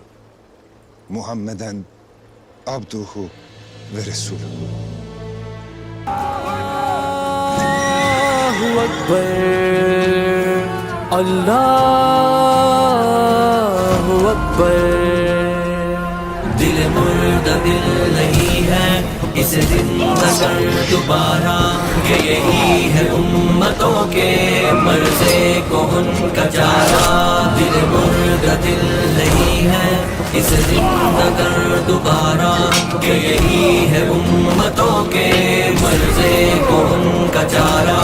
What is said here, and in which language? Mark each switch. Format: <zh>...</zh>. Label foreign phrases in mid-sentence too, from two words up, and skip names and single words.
<ar>محمدا عبده ورسوله. الله أكبر، الله أكبر.</ar> <ur>دل مردہ دل نہیں ہے اسے زندہ کر دوبارہ، کہ یہی ہے امتوں کے مرضے کو ان کا چارہ۔ دل مردہ دل نہیں ہے اسے زندہ کر دوبارہ، کہ یہی ہے امتوں کے مرضے کو ان کا چارہ۔</ur>